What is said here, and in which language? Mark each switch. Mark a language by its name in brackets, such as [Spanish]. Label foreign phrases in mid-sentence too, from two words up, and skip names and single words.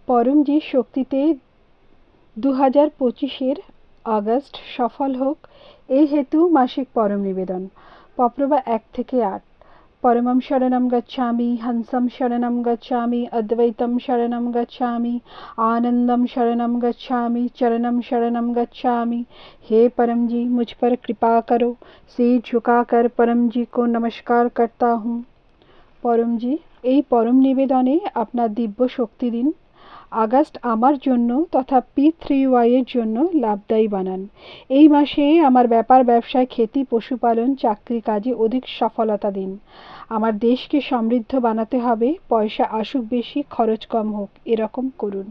[Bangla] পরমজির শক্তিতে 2025-এর আগস্ট সফল হোক এই হেতু মাসিক পরম নিবেদন। পপ্রভা 1 থেকে 8। [Sanskrit] পরমম শরণম গচ্ছামি, হংসম শরণম গচ্ছামি, অদ্বৈতম শরণম গচ্ছামি, आनंदम शरणम गच्छामि, चरणम शरणम गच्छामि। [Hindi] हे परम जी, मुझ पर कृपा करो। सिर झुकाकर परम जी को नमस्कार करता हूँ। परम जी, [Bangla] এই পরম নিবেদনে আপনার দিব্য শক্তি দিন। আগস্ট আমার জন্য তথা P3Y এর জন্য লাভদায়ী বানান। এই মাসে আমার ব্যাপার ব্যবসায়, খেতি, পশুপালন, চাকরি কাজে অধিক সফলতা দিন। আমার দেশকে সমৃদ্ধ বানাতে হবে, পয়সা আসুক বেশি, খরচ কম হোক, এরকম করুন।